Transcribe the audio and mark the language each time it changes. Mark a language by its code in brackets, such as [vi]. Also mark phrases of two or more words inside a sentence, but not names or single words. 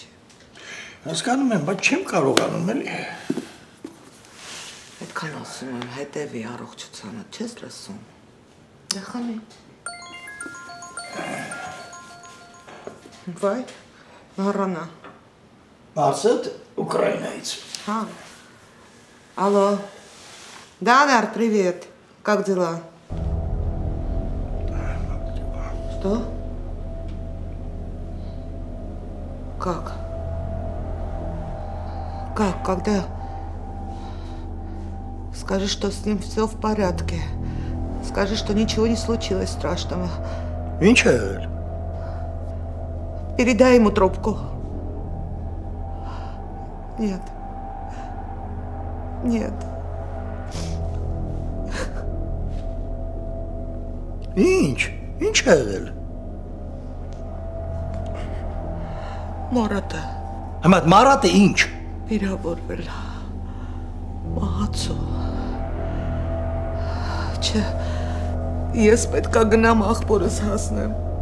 [hy] Հասկանում եմ, բայց չեմ կարողանում էլի։ Այդքան ասում եմ, հետևի առողջությանը, չես լսում։ Դե խմի։ Վայ, մառանա։ Մասդ Ուկրաինայից։ [ru] Հա։ Алло. Да, Дар, привет. Как дела? Что? Как? Как? Когда? Скажи, что с ним все в порядке. Скажи, что ничего не случилось страшного. Ничего. Передай ему трубку. Нет. Нет. [hy] Ինչ է եղել։ Մարատը։ Հիմա Մարատը ինչ։ Վիրավորվել։ Մահացու։ Չէ։ Ես պետք է գնամ աղբորս հասնեմ։